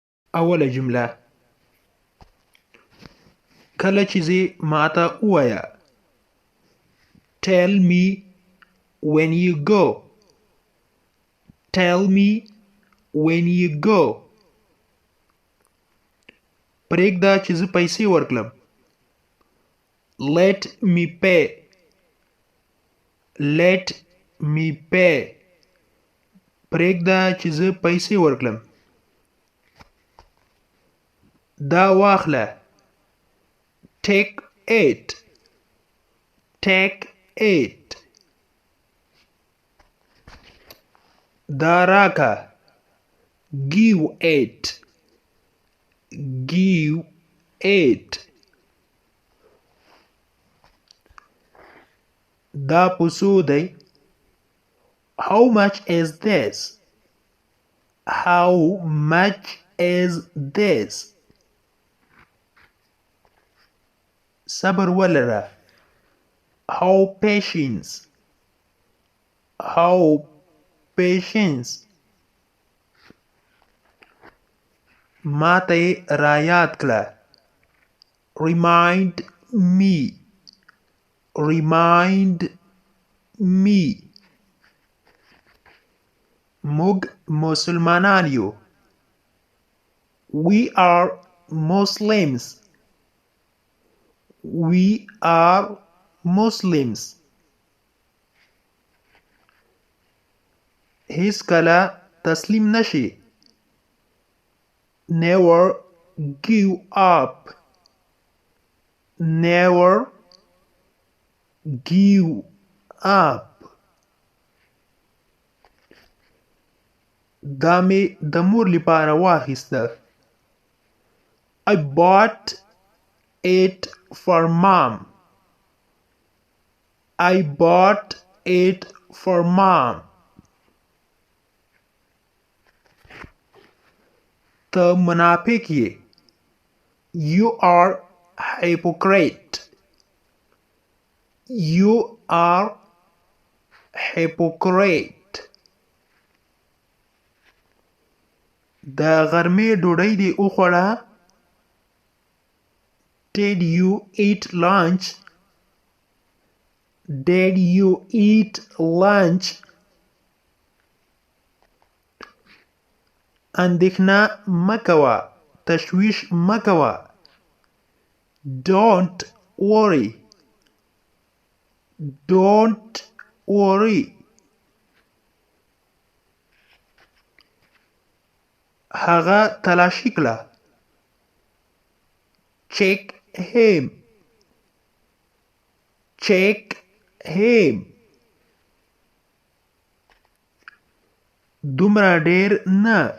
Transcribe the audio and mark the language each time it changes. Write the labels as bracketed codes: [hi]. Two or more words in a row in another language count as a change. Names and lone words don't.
[ps] اوله جمله کله چې زه ماته ووایه [en] Tell me when you go. Tell me when you go. [ps] پرېږده چې زه پیسې ورکړم. [en] Let me pay. Let me pay. [ps] پرېږده چې زه پیسې ورکړم. دا واخله. [en] Take it. Take it. [ps] دا راکه. [en] Give it. Give it. [ps] دا پسو دی. [en] How much is this? How much is this? [ps] صبر ولره. [en] How patience. How patience. [ps] ما ته یې رایاد کړه. [en] Remind me. Remind me. [ps] موږ مسلمانان یو. [en] We are Muslims. We are Muslims. [ps] هیڅ کله تسلیم نشي. [en] Never give up. Never give up. [ps] دا مې د مور لپاره واخیسته. [en] I bought it for mom. I bought it for mom. [ps] ته منافق یې. [en] You are hypocrite. You are hypocrite. [ps] د غرمې ډوډۍ دې وخوړه. [en] Did you eat lunch? Did you eat lunch? [ps] اندېښنه مه کوه. تشویش مه کوه. [en] Don't worry. Don't worry. [ps] هغه تلاشي کړه. [en] Check him. Check him. [ps] دومره ډیر نه.